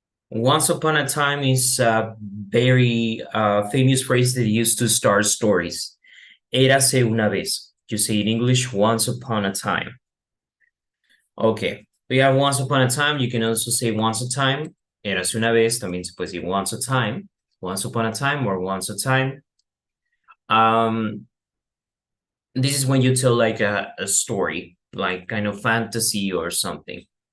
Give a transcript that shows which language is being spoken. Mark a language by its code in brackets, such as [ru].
[en] Once upon a time is a very famous phrase that used to start stories. [es] Érase una vez. [en] You say in English, once upon a time. Okay, we have once upon a time. You can also say once a time. [es] Érase una vez también se puede decir [en] once a time. Once upon a time or once a time. This is when you tell like a story, like kind of fantasy or something.